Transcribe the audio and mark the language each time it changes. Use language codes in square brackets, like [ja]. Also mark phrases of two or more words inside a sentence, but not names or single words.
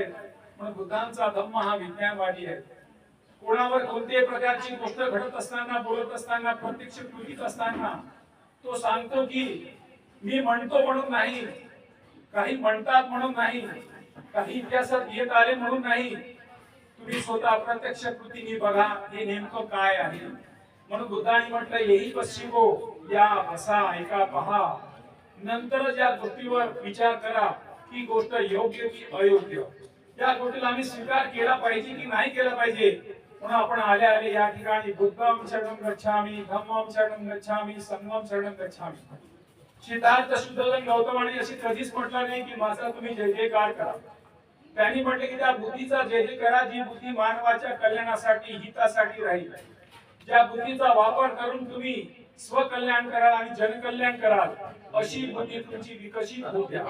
[mr] म्हणून बुद्धांचा धम्म हा विज्ञानवादी आहे. कोणावर कोणत्याही प्रकारची गोष्ट घडत असताना, बोलत असताना, प्रत्यक्ष कृतीत असताना तो सांगतो की मी म्हणतो म्हणून नाही, काही म्हणतात म्हणून नाही, काही इतिहासात येत आले म्हणून नाही, तुम्ही स्वतः प्रत्यक्ष कृतीने बघा हे नेमकं काय आहे. म्हणून बुद्धाने म्हटलं [pi] येही पश्चिमो, [mr] या बसा, ऐका, पहा, नंतरच या गोष्टीवर विचार करा की गोष्ट योग्य की अयोग्य, या गोष्टीला आम्ही स्वीकार केला पाहिजे की नाही केला पाहिजे. म्हणून आपण आले आले या ठिकाणी [pi] बुद्धं शरणं गच्छामि, धम्मं शरणं गच्छामि, संघं शरणं गच्छामि. [mr] सिद्धार्थ शुद्धोधन गौतमाने अशी कधीच म्हटलं नाही की माझा तुम्ही जय जयकार करा. त्यांनी म्हटले की त्या बुद्धीचा जय जय करा जी बुद्धी मानवाच्या कल्याणासाठी, हितासाठी राहील. ज्या बुद्धीचा वापर करून तुम्ही स्वकल्याण कराल आणि जनकल्याण कराल, अशी बुद्धी तुमची विकसित होऊ द्या.